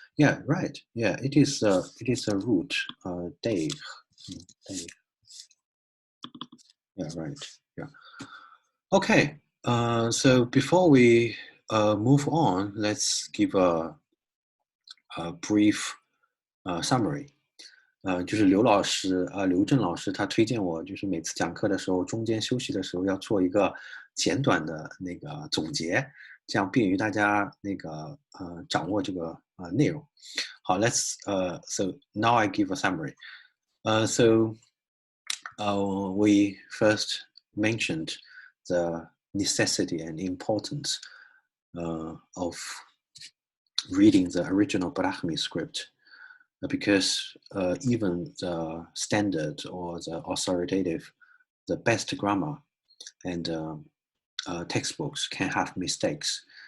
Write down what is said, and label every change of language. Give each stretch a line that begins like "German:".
English: Yeah, right. Yeah, it is a root. Dave. Yeah, right. Yeah. Okay. So before we move on, let's give a brief summary.
Chinese: 就是刘老师刘正老师他推荐我，就是每次讲课的时候，中间休息的时候要做一个简短的那个总结，这样便于大家那个掌握这个内容。好，
English: let's so now I give a summary. So we first mentioned the necessity and importance of reading the original Brahmi script, because even the standard or the authoritative, the best grammar and textbooks can have mistakes.